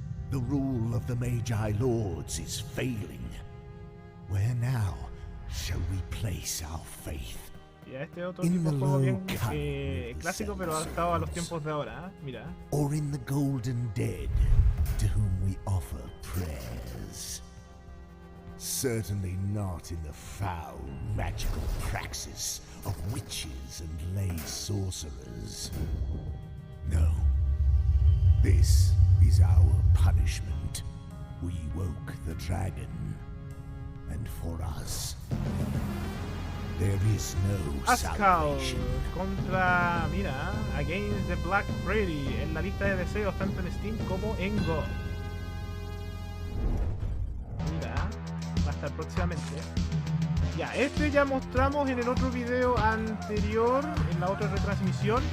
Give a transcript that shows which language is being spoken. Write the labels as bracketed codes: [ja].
[en] The rule of the Magi Lords is failing. Where now shall we place our faith? [es] Ya, este otro tipo de juego bien clásico, pero adaptado a los tiempos de ahora, ¿eh? Mira. [en] Or in the golden dead, to whom we offer prayers. Certainly not in the foul magical praxis of witches and lay sorcerers. No. This is our punishment. We woke the dragon, and for us there is no salvation. [es] Contra, mira, Against the Black Freddy en la lista de deseos tanto en Steam como en Go. Mira, va a estar próximamente. Ya, este ya mostramos en el otro video anterior, en la otra retransmisión.